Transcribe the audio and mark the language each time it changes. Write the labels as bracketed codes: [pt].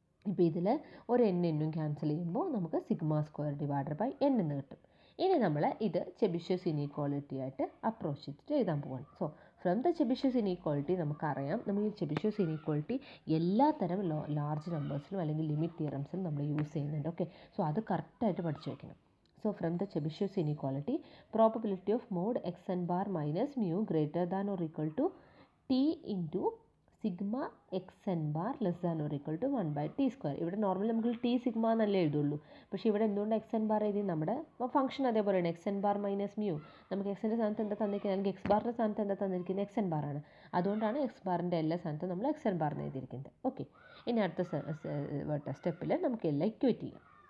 [ml] ഇപ്പോൾ ഇതിൽ ഒരു n എന്നും ക്യാൻസൽ ചെയ്യുമ്പോൾ നമുക്ക് sigma square divided by n എന്ന് കിട്ടും. ഇനി നമ്മൾ ഇത് ചെബിഷ്യസ് ഇനീക്വാളിറ്റി ആയിട്ട് അപ്രോച്ച് ചെയ്തിട്ട് എഴുതാൻ പോവാണ്. [en] so from the Chebyshev's inequality [ml] നമുക്കറിയാം, നമ്മൾ ഈ ചെബിഷ്യസ് ഇനീക്വാളിറ്റി എല്ലാ തരം ലാർജ് നമ്പേഴ്സിലും അല്ലെങ്കിൽ ലിമിറ്റ് തിയറംസിലും നമ്മൾ യൂസ് ചെയ്യുന്നുണ്ട്. ഓക്കെ, സോ അത് കറക്റ്റായിട്ട് പഠിച്ചു വയ്ക്കണം. [en] So from the Chebyshev inequality, probability of mod xn bar minus mu greater than or equal to t into sigma xn bar less than or equal to 1/t square. [ml] ഇവിടെ normally നമുക്ക് T sigma എന്നല്ലേ എഴുതുള്ളൂ, പക്ഷേ ഇവിടെ എന്തുകൊണ്ട് X N bar എഴുതി, നമ്മുടെ function അതേപോലെയാണ്, X N bar minus mu. നമുക്ക് എക്സിൻ്റെ സ്ഥാനത്ത് എന്താ തന്നിരിക്കുന്നത്, നമുക്ക് എക്സ് ബാറിൻ്റെ സ്ഥാനത്ത് എന്താ തന്നിരിക്കുന്നത്, എക്സ് എൻ ബാർ ആണ്. അതുകൊണ്ടാണ് എക്സ് ബാറിൻ്റെ എല്ലാ സ്ഥാനത്തും നമ്മൾ എക്സ് എൻ ബാർ എന്ന് എഴുതിയിരിക്കുന്നത്. ഓക്കെ, ഇനി അടുത്ത സ്റ്റെപ്പിൽ നമുക്ക് എല്ലാം ഇക്വേറ്റ് ചെയ്യാം.